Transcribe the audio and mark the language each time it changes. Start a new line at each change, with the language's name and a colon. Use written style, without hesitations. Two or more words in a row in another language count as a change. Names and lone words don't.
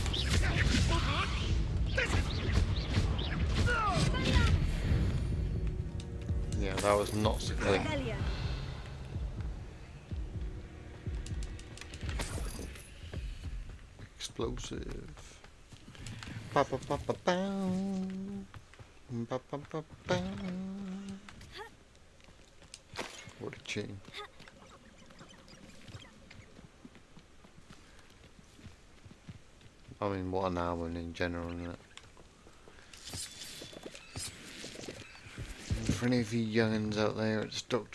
English: Yeah, that was not so clean. Explosive. Ba ba ba ba bow. Ba ba ba bow. What a tune. I mean, what an album in general, isn't it? And for any of you young'uns out there, it's Dr.